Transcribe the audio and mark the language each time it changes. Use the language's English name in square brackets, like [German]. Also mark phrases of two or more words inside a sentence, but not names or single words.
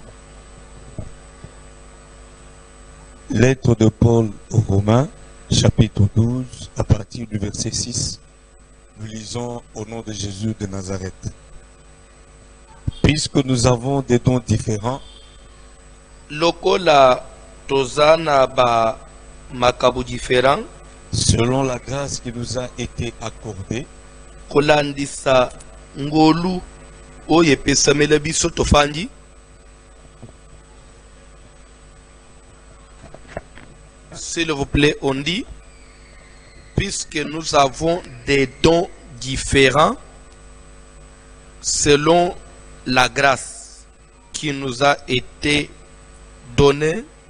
[French] Lettre de Paul aux Romains, chapitre 12, à partir du verset 6. Nous lisons au nom de Jésus de Nazareth. Puisque nous avons des dons différents, [Lingala] Lokola tozana ba makabu différent, [French] selon la grâce qui nous a été accordée, [Lingala] kolandisa ngolu oye pesamela biso tofandi. [French] S'il vous plaît, on dit, puisque nous avons des dons différents selon la grâce qui nous a été donnée,